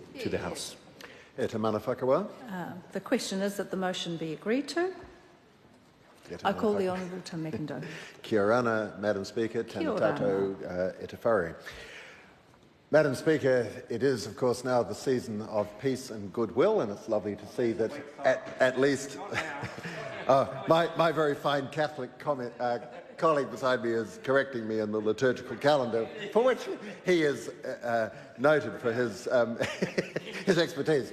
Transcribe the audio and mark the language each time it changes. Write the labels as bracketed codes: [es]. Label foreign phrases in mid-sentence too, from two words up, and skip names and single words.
[en] to the House. [mi] Te mana whakawa. [en] The question is that the motion be agreed to. I call the Honourable Tim Macindoe. [mi] Kia ora, [en] Madam Speaker. [mi] Tēnā tātou e te whare. [en] Madam Speaker, it is, of course, now the season of peace and goodwill, and it's lovely to see that at least my very fine Catholic colleague beside me is correcting me in the liturgical calendar, for which he is noted for his, his expertise.